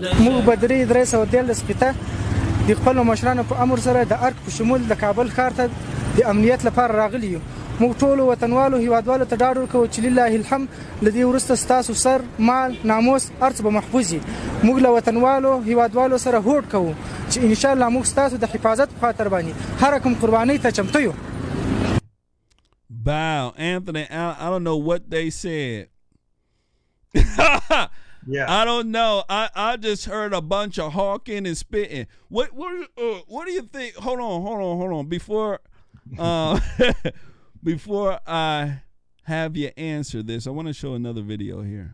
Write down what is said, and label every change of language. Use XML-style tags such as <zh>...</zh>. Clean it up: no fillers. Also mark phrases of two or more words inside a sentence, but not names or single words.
<ps>موږ به درې سوه دیارلس شپېته د خپلو مشرانو په امر سره د ارګ په شمول د کابل ښار ته د امنیت لپاره راغلي یو. موږ ټولو وطنوالو هیوادوالو ته ډاډ ورکوو چې</ps> <ar>لله الحمد</ar> <ps>له دې وروسته ستاسو سر مال ناموس هر څه به محفوظ وي. موږ له وطنوالو هیوادوالو سره هوډ کوو چې</ps> <ar>انشاءالله</ar> <ps>موږ ستاسو د حفاظت په خاطر باندې هر کوم قربانۍ ته چمتو یو.</ps> <en>Wow, Anthony, I don't know what they said. Yeah, I don't know. I just heard a bunch of hawking and spitting. What do you think? Hold on. Before I have you answer this, I want to show another video here.</en>